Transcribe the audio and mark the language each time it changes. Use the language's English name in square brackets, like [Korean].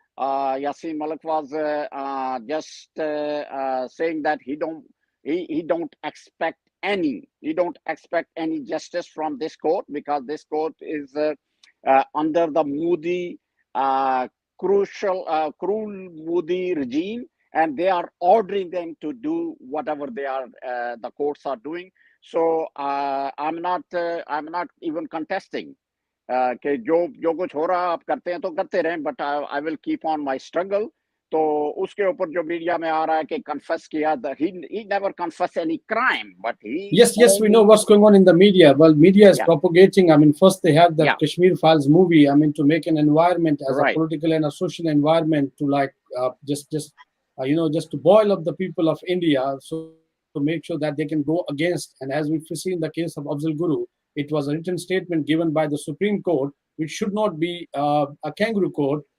[English] Yasin Malik was just saying that he don't expect any justice from this court, because this court is under the Modi cruel Modi regime, and they are ordering them to do whatever the courts are doing. So I'm not even contesting [Urdu] کہ جو کچھ ہو رہا آپ کرتے ہیں تو کرتے رہیں, [English] But I will keep on my struggle. [Urdu] تو اس کے اوپر جو میڈیا میں آ رہا ہے کہ کنفیس کیا, [English] he never confessed any crime, but he yes we know what's going on in the media. Well, media is propagating. I mean, first they had that Kashmir Files movie, I mean, to make an environment as a political and a social environment to like just to boil up the people of India, so to make sure that they can go against. And as we've seen in the case of Afzal Guru, it was a written statement given by the Supreme Court, which should not be a kangaroo court.